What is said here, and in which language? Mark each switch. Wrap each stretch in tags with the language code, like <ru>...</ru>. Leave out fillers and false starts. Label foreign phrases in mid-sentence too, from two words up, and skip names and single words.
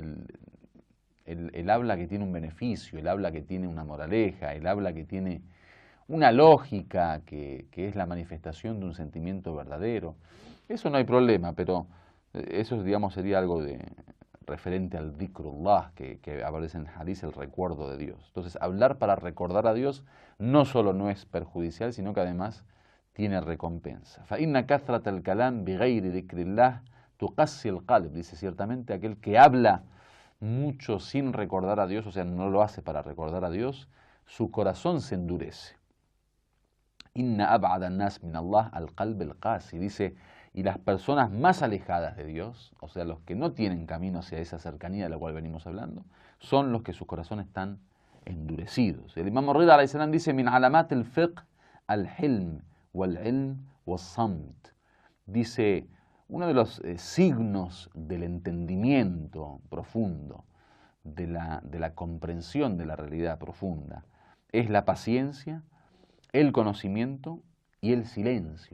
<es>el habla que tiene un beneficio, el habla que tiene una moraleja, el habla que tiene una lógica que es la manifestación de un sentimiento verdadero. Eso no hay problema, pero eso, digamos, sería algo referente al dhikrullah, que aparece en el hadith, el recuerdo de Dios. Entonces, hablar para recordar a Dios no solo no es perjudicial, sino que además tiene recompensa.</es> <ar>فَإِنَّ كَثْرَةَ الْكَلَامِ بِغَيْرِ ذِكْرِ اللَّهِ تُقَسِّ الْقَلْبِ.</ar> <es>Dice ciertamente aquel que habla mucho sin recordar a Dios, o sea, no lo hace para recordar a Dios, su corazón se endurece.</es> <ar>إن أبعد الناس من الله القلب القاسي.</ar> <es>Dice, y las personas más alejadas de Dios, o sea, los que no tienen camino hacia esa cercanía de la cual venimos hablando, son los que sus corazones están endurecidos. El Imam Rida</es> <ar>عليه السلام</ar> <es>dice,</es> <ar>من علامات الفقه الحلم والعلم والصمت.</ar> <es>Dice, uno de los signos del entendimiento profundo, de la comprensión de la realidad profunda, es la paciencia, el conocimiento y el silencio.</es>